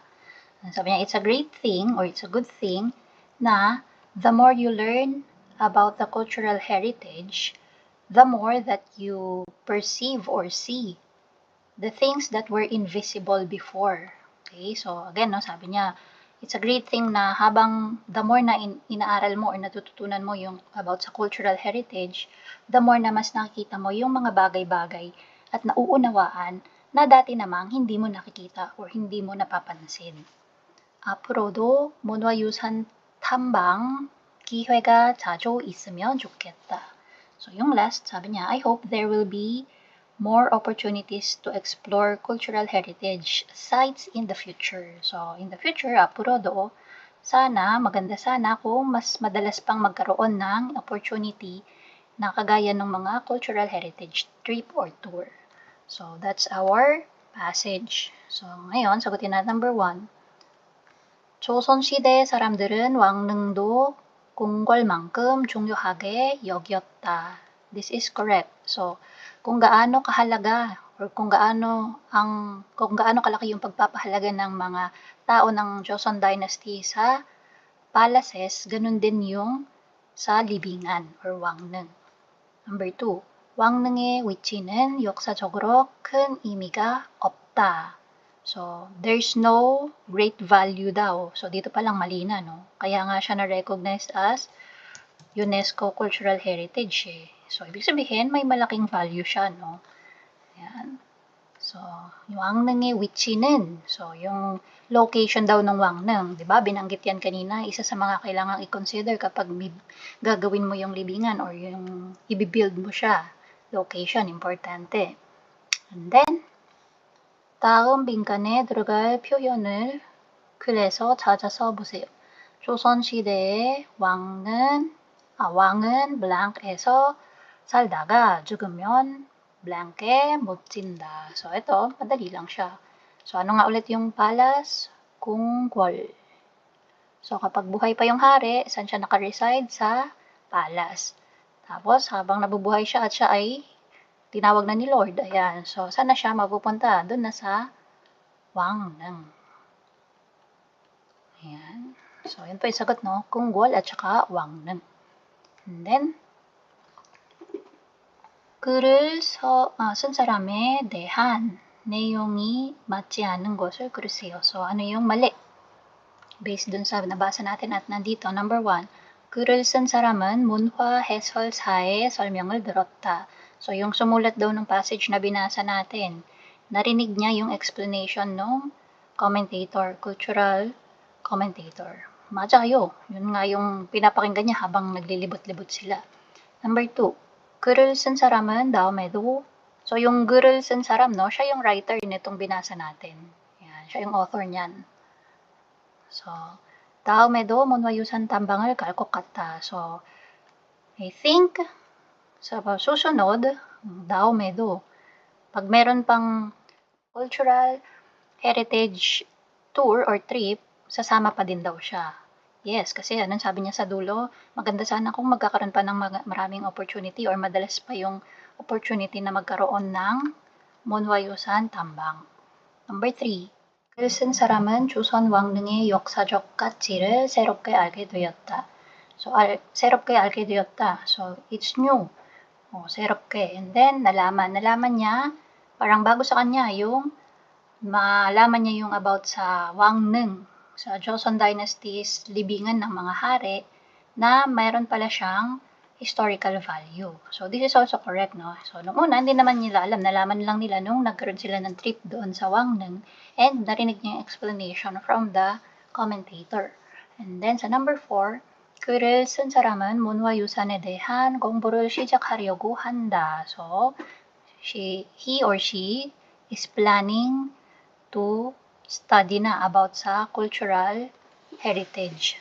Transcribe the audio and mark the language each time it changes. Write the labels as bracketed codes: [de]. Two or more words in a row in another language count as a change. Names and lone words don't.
[tl] Sabi niya, [en] it's a great thing or it's a good thing na the more you learn about the cultural heritage, the more that you perceive or see the things that were invisible before. Okay, so again, no, [tl] sabi niya, [en] it's a great thing [tl] na habang [en] the more [tl] na inaaral mo or natututunan mo yung about sa [en] cultural heritage, the more [tl] na mas nakikita mo yung mga bagay-bagay at nauunawaan na dati namang hindi mo nakikita or hindi mo napapansin. [ko] 앞으로도 문화유산 탐방 기회가 자주 있으면 좋겠다. [tl] So yung last, sabi niya, [en] I hope there will be more opportunities to explore cultural heritage sites in the future. So in the future, [ko] 앞으로도, [tl] maganda sana kung mas madalas pang magkaroon ng opportunity na kagaya ng mga [en] cultural heritage trip or tour. So that's our passage. [tl] So ngayon, sagutin natin number 1. [ko] 조선시대 사람들은 왕릉도 궁궐만큼 중요하게 여겼다. [en] This is correct. So, [tl] kung gaano kahalaga or kung gaano kalaki yung pagpapahalaga ng mga tao ng Joseon Dynasty sa palaces, ganun din yung sa libingan or 왕릉. [en] Number 2. [ko] 왕릉의 위치는 역사적으로 큰 의미가 없다. [en] So, there's no great value daw. [tl] So, dito pa lang mali na, no? Kaya nga siya na-recognize as [en] UNESCO Cultural Heritage, [tl] eh. So, ibig sabihin, may malaking value siya, no? Ayan. So, yung [ko] 왕릉의 위치는, [tl] so, yung location daw ng 왕릉, di ba? Binanggit yan kanina, isa sa mga kailangang i-consider kapag gagawin mo yung libingan or yung i-build mo siya. Location, importante. [en] And then, [ko] 다음 빈칸에 들어갈 표현을 그래서 찾아서 보세요. 조선시대의 왕은 blank에서 살다가 죽으면 blank에 못 진다. [tl] So, ito, madali lang siya. So, ano nga ulit yung palace? [ko] 궁궐. [tl] So, kapag buhay pa yung hari, saan siya naka-reside? Sa palace. Tapos, habang nabubuhay siya at siya ay tinawag na ni Lord. Ayan. So, saan na siya mapupunta? Doon na sa 왕릉. Ayan. So, yun po yung sagot, no? 궁궐 at saka 왕릉. [en] And then, [ko] 글을 쓴 사람에 대한 내용이 맞지 않은 것을 고르세요. [tl] So, ano yung mali? Based dun sa nabasa natin at nandito, number 1, [ko] 글을 쓴 사람은 문화 해설사의 설명을 들었다. [tl] So, yung sumulat daw ng passage na binasa natin, narinig niya yung explanation ng commentator, [en] cultural commentator. [tl] 맞아 kayo. Yun nga yung pinapakinggan niya habang naglilibot-libot sila. [en] Number 2, [ko] 글을 쓴 사람은 다음에도, [tl] so yung [ko] 글을 쓴 사람, [tl] no, siya yung writer nitong binasa natin. Yan, siya yung author niyan. So, [ko] 다음에도 문화유산 탐방을 갈 것 같다. [en] So, I think, [tl] sa susunod, daomedo, pag meron pang [en] cultural heritage tour or trip, [tl] sasama pa din daw siya. Yes, kasi anong sabi niya sa dulo, maganda sana kung magkakaroon pa ng maraming opportunity or madalas pa yung opportunity na magkaroon ng [ko] 문화유산 탐방. Number 3, 글을 쓴 사람은 조선 왕릉의 역사적 가치를 새롭게 알게 되었다. So, 새롭게 알게 되었다. [en] So, it's new. 새롭게. And then, [tl] nalaman niya, parang bago sa kanya, yung malaman niya yung about sa 왕릉, sa Joseon Dynasty's libingan ng mga hari, na mayroon pala siyang [en] historical value. So, this is also correct, no? So, [tl] nung una, hindi naman nila alam. Nalaman lang nila nung nagkaroon sila ng trip doon sa 왕릉 and narinig niya yung explanation from the commentator. [en] And then, [tl] sa number 4, [ko] 글을 쓴 사람은 문화유산에 대한 공부를 시작하려고 한다. [en] So, he or she is planning to study na about sa cultural heritage.